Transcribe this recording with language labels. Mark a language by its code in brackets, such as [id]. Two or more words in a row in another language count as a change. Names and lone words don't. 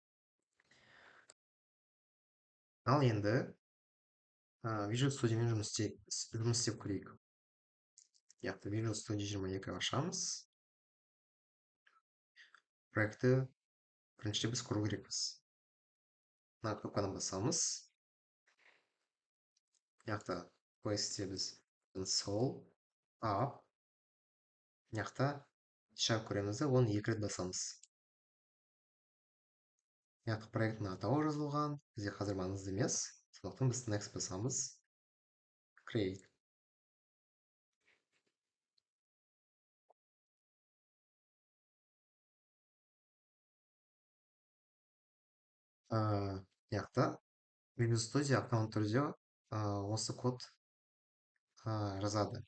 [kk] Ал енді Visual Studioмен жұмыс істеп көрейік. Яқты Visual Studio 22 ашамыз. проектті бірінші біз құру керекпіз. Мына кнопканы басамыз. Мына жақта questте біз [en] console up. [kk] Мына жақта шаг көреміз де оны 2 рет басамыз. Мына жақта проекттің атауы жазылған, бізде қазір маңызды емес, сондықтан біз next басамыз. Create. Мына жақта Visual Studio автоматты түрде осы код жазады.